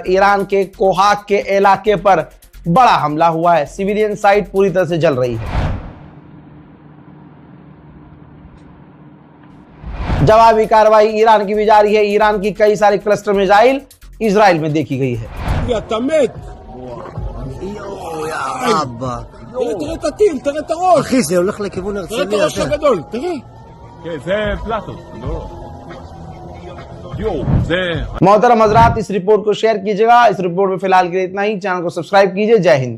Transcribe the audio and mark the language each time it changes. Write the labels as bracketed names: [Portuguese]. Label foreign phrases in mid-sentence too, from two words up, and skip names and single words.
[Hindi] ईरान के कोहाक के इलाके पर बड़ा हमला हुआ है, [English] civilian site [Hindi] पूरी तरह से जल रही है। जवाबी कार्रवाई ईरान की भी जारी है। ईरान की कई सारी [English] cluster missile [Hindi] इजराइल में देखी गई है। [Hebrew] תראה את הטיל, תראה את הראש. אחי, זה הולך לכיוון הרצליה. תראה את הראש הגדול, תראה. כן, זה פלטו, לא. יואו, זה... [Hindi] मोहतरम हजरात, इस रिपोर्ट को शेयर कीजिएगा। इस रिपोर्ट में फिलहाल के लिए इतना ही। चैनल को सब्सक्राइब कीजिए। जय हिंद।